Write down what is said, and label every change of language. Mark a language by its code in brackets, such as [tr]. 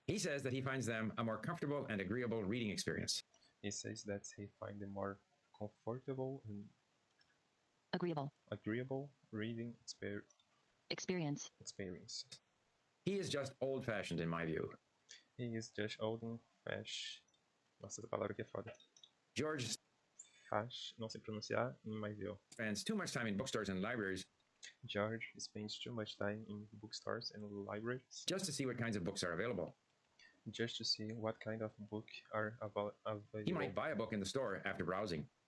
[en] He says that he finds them a more comfortable and agreeable reading experience. He says that he finds a more comfortable and Agreeable. reading Experience. experience. He is just old-fashioned in my view. He is just old and fash. [pt] Nossa, essa palavra aqui é foda. [en] George [pt] Fash, não sei pronunciar, mas eu. [en] spends too much time in bookstores and libraries George spends too much time in bookstores and libraries just to see what kinds of books are available. just to see what kind of book are available. He might buy a book in the store after browsing.